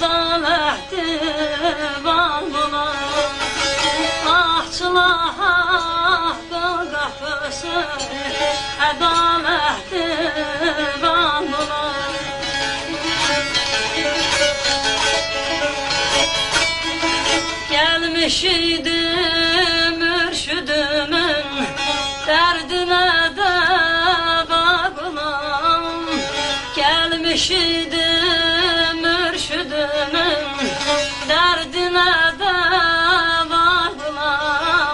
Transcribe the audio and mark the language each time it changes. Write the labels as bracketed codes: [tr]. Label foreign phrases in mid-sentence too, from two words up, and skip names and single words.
[az] ədalət divan ola. Ahçılar haqqın qapısı ədalət divan ola. [tr] Gelmiş idim mürşidimin derdine deva bulam. Gelmiş idim mürşidimin derdine deva bulam.